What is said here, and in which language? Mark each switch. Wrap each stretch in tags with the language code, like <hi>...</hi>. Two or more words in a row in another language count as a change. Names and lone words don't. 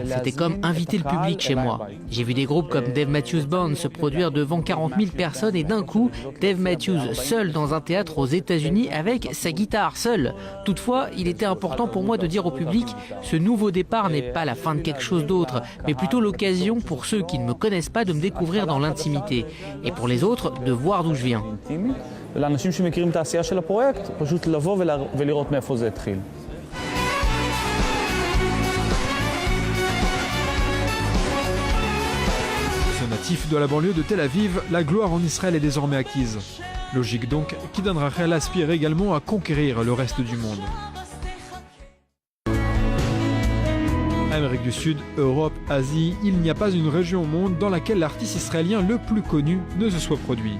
<fr>C'était comme inviter le public chez moi. J'ai vu des groupes comme Dave Matthews Band se produire devant 40 000 personnes et d'un coup, Dave Matthews seul dans un théâtre aux États-Unis avec sa guitare seul. Toutefois, il était important pour moi de dire au public, ce nouveau départ n'est pas la fin de quelque chose d'autre, mais plutôt l'occasion pour ceux qui ne me connaissent pas de me découvrir dans l'intimité et pour les autres de voir d'où je viens.</fr> <he>לאנשים שמכירים את העשייה של הפרויקט, פשוט לבוא ולראות מאיפה זה התחיל.</he> <fr>Ce natif de la banlieue de Tel Aviv, la gloire en Israël est désormais acquise. Logique donc qu'Idan Rachel aspire également à conquérir le reste du monde. Amérique du Sud, Europe, Asie, il n'y a pas une région au monde dans laquelle l'artiste israélien le plus connu ne se soit produit.</fr>